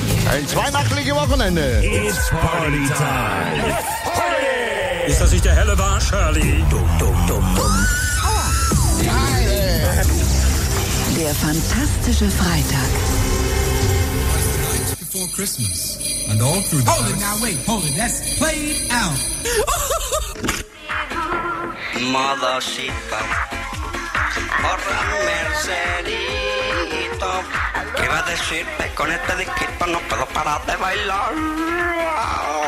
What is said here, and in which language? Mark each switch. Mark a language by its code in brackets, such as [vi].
[de] Ein zweinachtliches Wochenende. [en] It's Party Time. Party! [de] Ist das nicht der helle Wahn, Shirley? Dum, dum, dum, dum. Der fantastische Freitag. [en] Before Christmas and all through the... Hold it now, wait, hold it, let's play it out. Mother Sheba. [es] Porra Mercedito, ¿qué iba a decirte? Con este disquito no puedo parar de bailar.